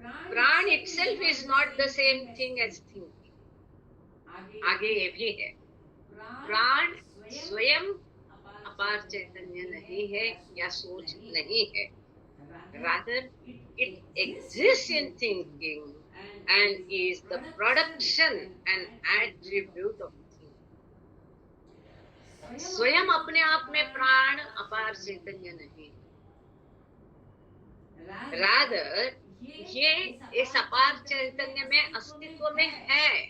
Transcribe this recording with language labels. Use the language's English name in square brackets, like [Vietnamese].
[English] Prana itself is not the same thing as thinking. [Hindi] आगे ये भी है, प्राण स्वयं अपार चैतन्य नहीं है या सोच नहीं है। [English] Rather, it exists in thinking and is the production and attribute of thinking. [Hindi] स्वयं अपने आप में प्राण अपार चैतन्य नहीं। Rather, ये इस अपार चैतन्य में अस्तित्व में है।